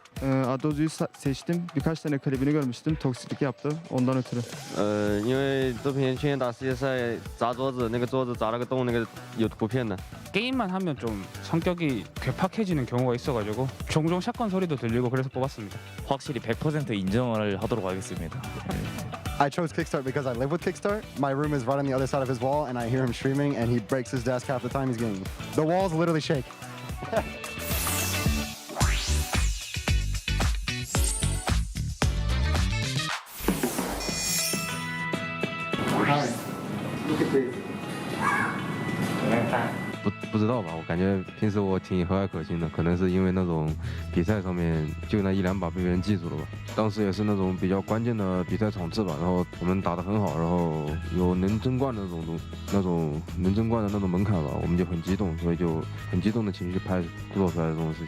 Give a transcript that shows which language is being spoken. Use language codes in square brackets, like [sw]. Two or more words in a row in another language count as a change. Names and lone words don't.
[tr] 아도즈를 seçtim. Birkaç tane klibini görmüştüm. Toksiklik yaptı. Ondan ötürü. [zh] 因为这边去年打世界赛砸桌子，那个桌子砸了个洞，那个有图片的。 [ko] 게임만 하면 좀 성격이 괴팍해지는 경우가 있어가지고 종종 샷건 소리도 들리고 그래서 뽑았습니다. 확실히 100% 인정을 하도록 하겠습니다. [en] I chose Kickstart because I live with Kickstart. My room is right on the other side of his wall, and I hear him streaming, and he breaks his desk half the time he's gaming. The walls literally shake. Hi, look at this. [zh] 不知道吧，我感觉平时我挺和蔼可亲的，可能是因为那种比赛上面就那一两把被别人记住了吧。当时也是那种比较关键的比赛场次吧，然后我们打得很好，然后有能争冠的那种能争冠的那种门槛吧，我们就很激动，所以就很激动的情绪拍做出来的这种事情。